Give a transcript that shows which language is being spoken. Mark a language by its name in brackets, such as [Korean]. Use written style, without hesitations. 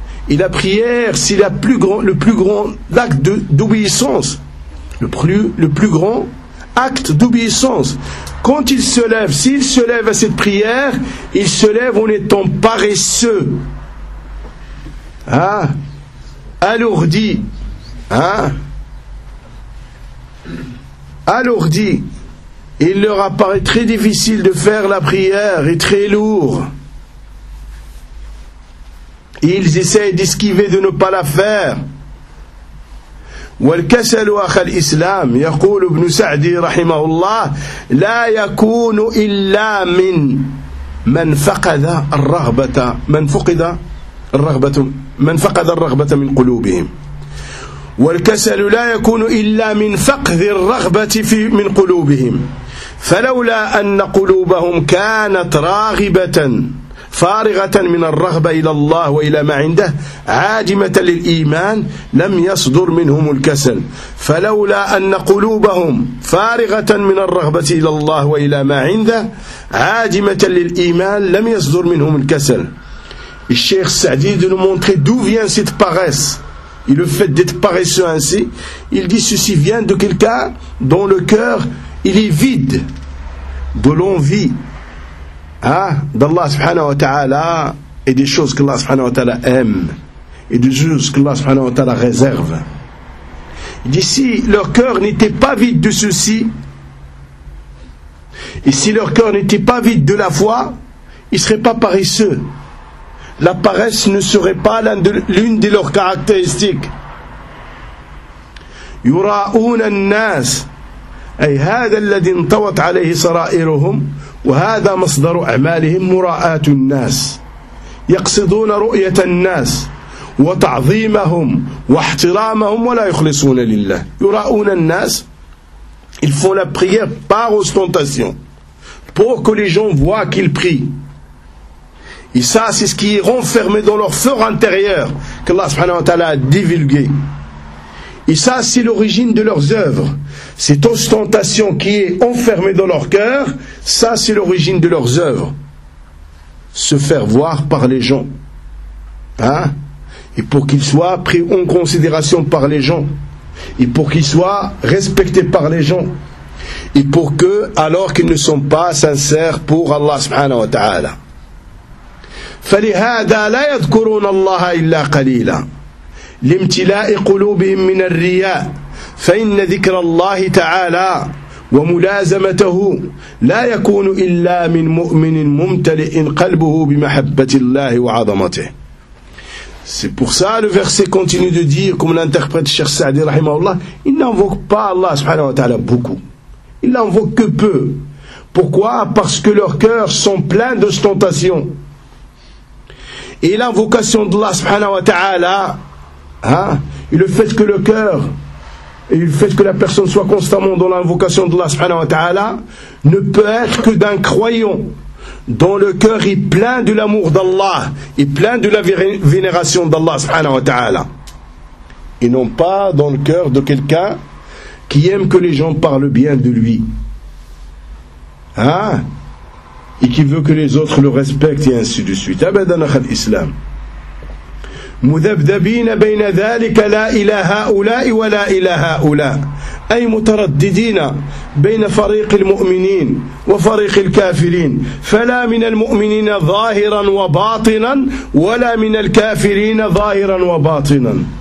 [French] et la prière c'est la plus grand, le plus grand acte de, d'obéissance le plus grand acte d'obéissance quand ils se lèvent s'ils se lèvent à cette prière ils se lèvent en étant paresseux alourdi, alourdi, il leur apparaît très difficile de faire la prière et très lourd. Et ils essayent d'esquiver de ne pas la faire. [Arabic] والكسل أخ الإسلام يقول ابن سعدي رحمه الله لا يكون إلا من من فقد الرغبة من فقد الرغبة من فقد الرغبة من قلوبهم والكسل لا يكون إلا من فقد الرغبة في من قلوبهم فلولا أن قلوبهم كانت راغبة فارغة من الرغبة إلى الله وإلى ما عنده عاجمة للإيمان لم يصدر منهم الكسل فلولا أن قلوبهم فارغة من الرغبة إلى الله وإلى ما عنده عاجمة للإيمان لم يصدر منهم الكسل. [French] Et Cheikh Saadi de nous montrer d'où vient cette paresse et le fait d'être paresseux ainsi, il dit ceci vient de quelqu'un dont le cœur il est vide de l'envie d'Allah subhanahu wa ta'ala et des choses que Allah subhanahu wa ta'ala aime et des choses que Allah subhanahu wa ta'ala réserve. Il dit si leur cœur n'était pas vide de ceci et si leur cœur n'était pas vide de la foi, ils ne seraient pas paresseux. La paresse ne serait pas l'une de leurs caractéristiques. [Arabic] يراؤون الناس، أي هذا الذي انطوت عليه سرائرهم وهذا مصدر أعمالهم، مراءة الناس، يقصدون رؤية الناس وتعظيمهم واحترامهم ولا يخلصون لله. يراؤون الناس، [French] ils font la prière par ostentation pour que les gens voient qu'ils prient. Et ça, c'est ce qui est renfermé dans leur fort intérieur qu'Allah subhanahu wa ta'ala a divulgué. Et ça, c'est l'origine de leurs œuvres. Cette ostentation qui est enfermée dans leur cœur, ça, c'est l'origine de leurs œuvres. Se faire voir par les gens. Hein? Et pour qu'ils soient pris en considération par les gens. Et pour qu'ils soient respectés par les gens. Et pour que, alors qu'ils ne sont pas sincères pour Allah subhanahu wa ta'ala. [Arabic] فلهذا لا يذكرون الله إلا قليلا لامتلاء قلوبهم من الرياء فإن ذكر الله تعالى وملازمته لا يكون إلا من مؤمن ممتلئ قلبه بمحبة الله وعظمته. [French] C'est pour ça le verset continue de dire, comme l'interprète Cheikh Saadi rahimahullah, il n'invoque pas Allah subhanahu wa ta'ala beaucoup, il n'invoque que peu. Pourquoi? Parce que leurs cœurs sont pleins d'ostentation. Et l'invocation d'Allah subhanahu wa ta'ala, hein, et le fait que le cœur, et le fait que la personne soit constamment dans l'invocation d'Allah subhanahu wa ta'ala, ne peut être que d'un croyant dont le cœur est plein de l'amour d'Allah, et plein de la vénération d'Allah subhanahu wa ta'ala. Et non pas dans le cœur de quelqu'un qui aime que les gens parlent bien de lui. Hein? Et qui veut que les autres le respectent, et ainsi de suite. [Arabic] Abadan akh al-islam. مذبذبين بين ذلك لا إلى هؤلاء ولا إلى هؤلاء. أي مترددين بين فريق المؤمنين وفريق الكافرين. فلا من المؤمنين ظاهرا وباطنا ولا من الكافرين ظاهرا وباطنا.